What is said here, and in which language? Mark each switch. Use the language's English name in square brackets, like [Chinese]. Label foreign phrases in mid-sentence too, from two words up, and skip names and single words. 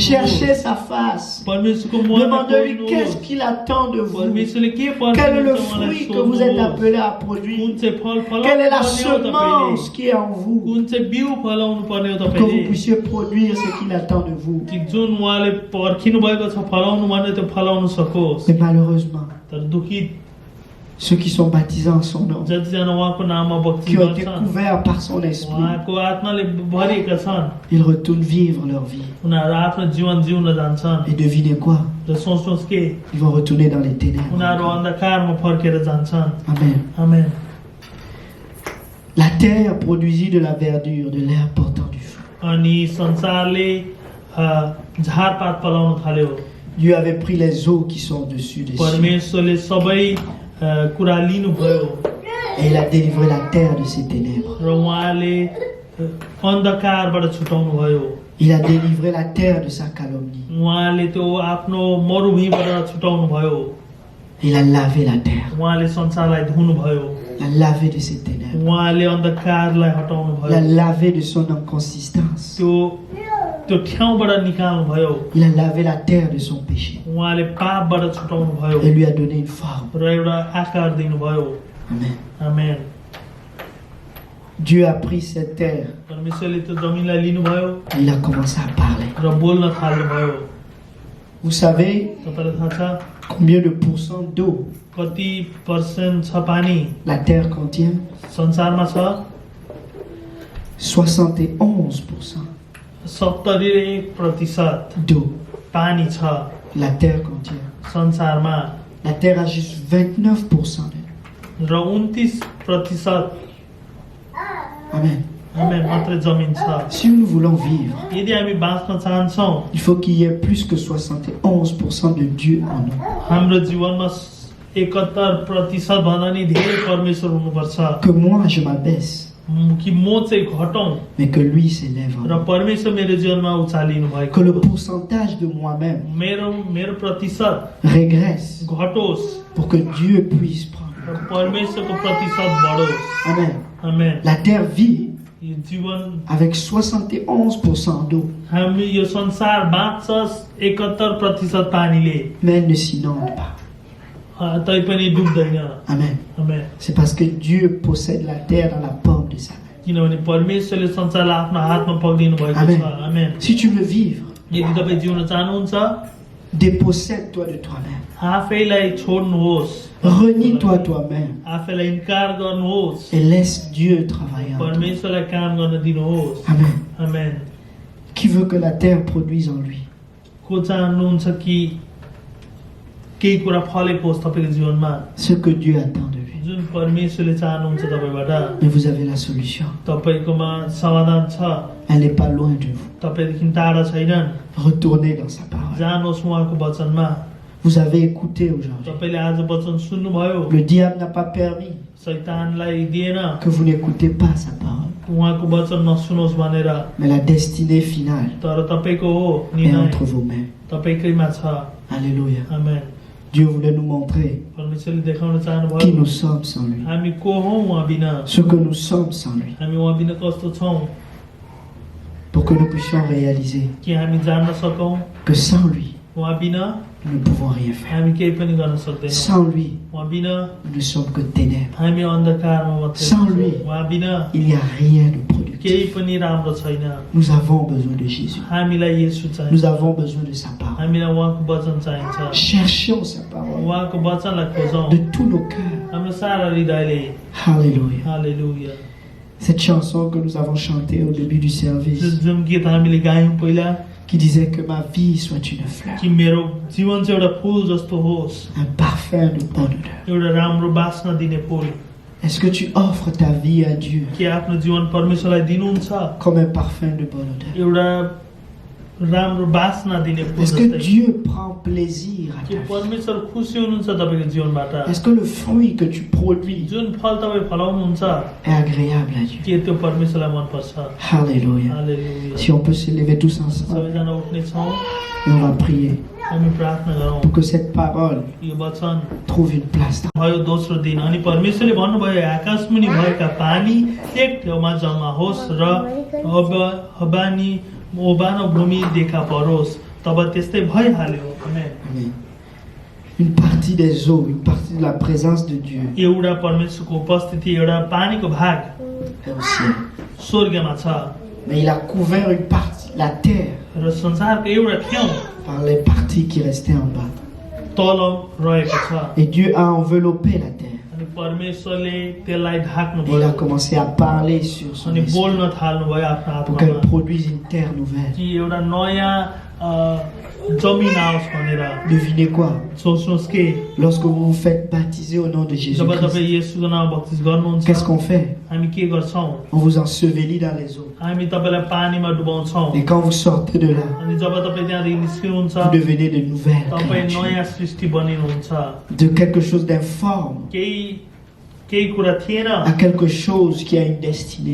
[French] Cherchez sa face. [Nepali] परमेश्वरको मुखलाई [French] Demandez-lui [Nepali] खोज्नुहोस्। [French] qu'est-ce qu'il attend de vous. [Nepali] परमेश्वरले के [French] Quel est le [Nepali] पर्छ उहाँलाई [French] fruit que vous êtes [Nepali] सोध्नुहोस्। [French] appelé à produire? [Nepali] कुन चाहिँ फल फलाउनु [French] Quelle est la [Nepali] पर्ने हो [French] semence [Nepali] तपाईँले? [French] qui est en vous [Nepali] कुन चाहिँ बिउ फलाउनु पर्ने हो [French] pour que [Nepali] तपाईँले? [French] vous puissiez produire ce qu'il attend de vous? [Nepali] कि जुन उहाँले पर्खिनु भएको छ फलाउनु भने त्यो फलाउनु सकोस्। [French] Mais malheureusement, [Nepali] तर दुखी [French] ceux qui sont baptisés en son nom, [Nepali] जतिजना उहाँको नाममा [French] qui [Nepali] बप्तिस्म [French] ont été [Nepali] गर्छन् [French] couverts par son esprit, [Nepali] उहाँको आत्माले भरिएका छन् [French] ils retournent vivre leur vie. [Nepali] उनीहरू आफ्नो जीवन जिउन जान्छन्। [French] Et devinez quoi? [Nepali] र सोच्नुहोस् के [French] Ils vont retourner dans les ténèbres. [Nepali] उनीहरू अन्धकारमा फर्केर जान्छन्। [French] Amen. [Nepali] आमेन। [French] La terre produisit de la verdure, de l'herbe portant du fruit. [Nepali] अनि संसारले झारपात फलाउन थाल्यो। [French] Dieu avait pris les eaux qui sont au-dessus des cieux [Nepali] परमेश्वरले सबै कुरा लिनुभयो [French] et il a délivré la terre de ses ténèbres. [Nepali] र उहाँले अन्धकारबाट छुटाउनु भयो। [French] Il a délivré la terre de sa calomnie. [Nepali] उहाँले त्यो आफ्नो मरुभूमिबाट छुटाउनु भयो। [French] Il a lavé la terre. [Nepali] उहाँले संसारलाई धुनु भयो। [French] Il a lavé de ses ténèbres. [Nepali] उहाँले अन्धकारलाई हटाउनु [French] Il a [Nepali] भयो। [French] lavé de son inconsistance. [Nepali] त्यो ठाउँबाट निकाल्नु भयो। [French] Il a lavé la terre de son péché [Nepali] उहाँले पापबाट छुटाउनु भयो [French] et lui a donné une forme. [Nepali] र एउटा आकार दिनुभयो। [French] Amen. [Nepali] आमेन। [French] Dieu a pris cette terre [Nepali] परमेश्वरले त्यो जमिनलाई लिनुभयो [French] et il a commencé à parler. [Nepali] र बोल्न थाल्नुभयो। [French] Vous savez [Nepali] तपाईलाई थाहा छ [French] combien de pourcents d'eau [Nepali] कति पर्सेन्ट छ पानी [French] la terre contient? [Nepali] संसारमा छ? [French] 71% [Nepali] 71% [French] d'eau [Nepali] पानी छ [French] la terre contient. [Nepali] संसारमा [French] La terre a juste 29% d'eau. [Nepali] र 29%। [French] Amen. [Nepali] आमेन मात्रै जमिन छ [French] Si nous voulons vivre, [Nepali] यदि हामी बाँच्न चाहन्छौँ [French] il faut qu'il y ait plus que 71% de Dieu en nous. [Nepali] हाम्रो जीवनमा 71% भन्दा नि धेरै परमेश्वर हुनुपर्छ [French] Que moi je m'abaisse, [Nepali] कि म चाहिँ घटौँ [French] mais que lui s'élève en [Nepali] र [French] nous. [Nepali] परमेश्वर मेरो जीवनमा उचालिनु भएको [French] Que le pourcentage de moi-même [Nepali] मेरो प्रतिशत [French] régresse [Nepali] घटोस् [French] pour que Dieu puisse prendre. [Nepali] र परमेश्वरको प्रतिशत बढोस् [French] Amen. [Nepali] आमेन [French] La terre vit [Nepali] यो जीवन [French] avec 71% d'eau, [Nepali] हामी यो संसार बाँच्छ 71% पानीले [French] mais elle ne s'inonde pas. [Nepali] तैपनि डुब्दैन [French] Amen. [Nepali] आमेन [French] C'est parce que Dieu possède la terre dans la paume de sa main. [Nepali] किनभने परमेश्वरले संसारलाई आफ्नो हातमा पक्रिनु भएको [French] Amen. [Nepali] छ आमेन [French] Si tu veux vivre, [Nepali] यदि तपाईँ जिउन चाहनुहुन्छ [French] dépossède-toi de toi-même. [Nepali] आफैलाई छोड्नुहोस् [French] Renie-toi toi-même [Nepali] आफैलाई इन्कार गर्नुहोस् [French] et laisse Dieu travailler en toi. [Nepali] परमेश्वरलाई काम गर्न दिनुहोस् [French] Amen. [Nepali] आमेन [French] Qui veut que la terre produise en lui? [Nepali] को चाहनुहुन्छ कि केही कुरा फलेको होस् तपाईँको जीवनमा [French] Ce que Dieu attend de lui. [Nepali] जुन परमेश्वरले चाहनुहुन्छ तपाईँबाट [French] Mais vous avez la solution. [Nepali] तपाईँकोमा समाधान छ [French] Elle n'est pas loin de vous. [Nepali] तपाईँदेखि टाढा छैनन् [French] Retournez dans sa parole. [Nepali] जानुहोस् उहाँको वचनमा [French] Vous avez écouté aujourd'hui. [Nepali] तपाईँले आज वचन सुन्नुभयो [French] Le diable n'a pas permis [Nepali] शैतानलाई दिएन [French] que vous n'écoutez pas sa parole. [Nepali] उहाँको वचन नसुनोस् भनेर [French] Mais la destinée finale [Nepali] तर तपाईँको हो [French] est [Nepali] निर्णय [French] entre vos mains. [Nepali] तपाईँकैमा छ [French] Alléluia. [Nepali] आमेन [French] Dieu voulait nous montrer [Nepali] परमेश्वरले देखाउन [French] qui [Nepali] चाहनुभयो [French] nous sommes sans lui. [Nepali] हामी को हौ उहाँ बिना [French] Ce que nous sommes sans lui. [Nepali] हामी उहाँ बिना कस्तो छौँ [French] Pour que nous puissions réaliser [Nepali] कि हामी जान्न सकौँ [French] que sans lui, [Nepali] उहाँ बिना [French] nous ne pouvons rien faire. [Nepali] हामी केही पनि गर्न सक्दैनौँ [French] Sans lui, [Nepali] उहाँ बिना [French] nous ne sommes que ténèbres. [Nepali] हामी अन्धकारमा मात्रै [French] Sans [Nepali] छौँ। [French] lui. [Nepali] उहाँ बिना [French] Il n'y a rien de [Nepali] केही [French] productif. [Nepali] पनि राम्रो छैन [French] Nous avons besoin de Jésus. [Nepali] हामीलाई येशू [French] Nous [Nepali] चाहिन्छ [French] avons besoin de sa parole. [Nepali] हामीलाई उहाँको वचन चाहिन्छ [French] Cherchons sa parole [Nepali] उहाँको वचनलाई खोजौँ [French] de tous nos cœurs. [Nepali] हाम्रो सारा हृदयले [French] Alléluia. [Nepali] हालेलुया [French] Cette chanson que nous avons chantée au début du service, [Nepali] जुन गीत हामीले गायौँ पहिला [French] qui disait que ma vie soit une fleur, [Nepali] कि मेरो जीवन चाहिँ एउटा फुल जस्तो होस् [French] un parfum de bonne odeur. [Nepali] एउटा राम्रो बास्ना दिने फुल [French] Est-ce que tu offres ta vie à Dieu [Nepali] कि आफ्नो जीवन परमेश्वरलाई दिनुहुन्छ [French] comme un parfum de bonne odeur? [Nepali] एउटा राम्रो बास्ना दिने फुल [French] Est-ce que [Nepali] जस्तै [French] Dieu prend plaisir à [Nepali] कि [French] ta vie? [Nepali] परमेश्वर खुसी हुनुहुन्छ तपाईँको जीवनबाट [French] Est-ce que le fruit que tu produis [Nepali] जुन फल तपाईँ फलाउनुहुन्छ [French] est agréable à Dieu? [Nepali] के त्यो परमेश्वरलाई मनपर्छ [French] Alléluia. [Nepali] हालेलुया [French] Si on peut se lever tous ensemble [Nepali] सबैजना उठ्ने छौँ [French] et on va prier [Nepali] हामी प्रार्थना गरौँ [French] pour que cette parole [Nepali] यो वचन [French] trouve une place dans [Nepali] भयो दोस्रो दिन अनि परमेश्वरले भन्नुभयो आकाशमुनि भएका पानी एक ठाउँमा जम्मा होस् र ओबानो भूमि देखा परोस् तब त्यस्तै भइहाल्यो आमेन। [French] Amen. Une partie des eaux, une partie de la présence de Dieu [Nepali] एउटा परमेश्वरको उपस्थिति एउटा पानीको भाग [French] est au ciel. [Nepali] स्वर्गमा छ [French] Mais il a couvert une partie, la terre, [Nepali] र संसारको एउटा ठाउँ [French] par les parties qui restaient en bas. [Nepali] तल रहेको छ [French] Et Dieu a enveloppé la terre. [Nepali] अनि परमेश्वरले त्यसलाई ढाक्नु [French] Et il a [Nepali] भयो [French] commencé à parler sur son [Nepali] अनि [French] esprit [Nepali] बोल्न थाल्नु भयो आफ्नो [French] pour qu'elle [Nepali] आत्मामा [French] produise une terre nouvelle. [Nepali] कि एउटा नयाँ जमिन आओस् भनेर [French] Devinez quoi? [Nepali] सोच्नुहोस् के [French] Lorsque vous vous faites baptiser au nom de [Nepali] जब [French] Jésus-Christ, [Nepali] तपाईँ येशूको नाममा बप्तिस गर्नुहुन्छ [French] qu'est-ce qu'on fait? [Nepali] हामी के गर्छौँ [French] On vous ensevelit dans les eaux. [Nepali] हामी तपाईँलाई पानीमा डुबाउँछौँ [French] Et quand vous sortez de là, [Nepali] अनि जब तपाईँ त्यहाँदेखि निस्किनुहुन्छ [French] vous devenez de nouvelles [Nepali] तपाईँ [French] créatures. [Nepali] नयाँ सृष्टि बनिनुहुन्छ [French] De quelque chose d'informe [Nepali] केही कुरा थिएन [French] à quelque chose qui a une destinée.